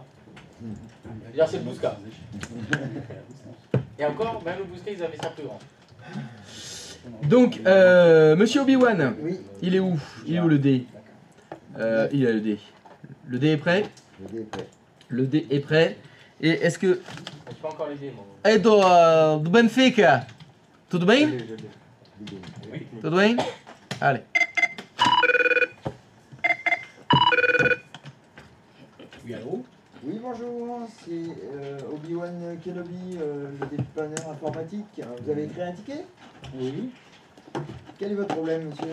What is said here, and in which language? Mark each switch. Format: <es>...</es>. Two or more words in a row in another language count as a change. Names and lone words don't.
<fr>D'ailleurs, c'est le Bousca. Et encore, même le Bousca, ils avaient ça plus grand. Donc, Monsieur Obi-Wan, Oui. il est où? Il est où le dé? Il a le dé. Le dé est prêt? Le dé est prêt. Le dé est prêt. Et est-ce que... Je peux encore l'aider, moi.</fr> <pt>É do Benfica. Tudo bem? Tudo bem?</pt> <fr>Allez. Oui, allô? Oui, bonjour, c'est Obi-Wan Kenobi, le dépanneur informatique. Vous avez écrit un ticket? Oui. Quel est votre problème, monsieur?</fr>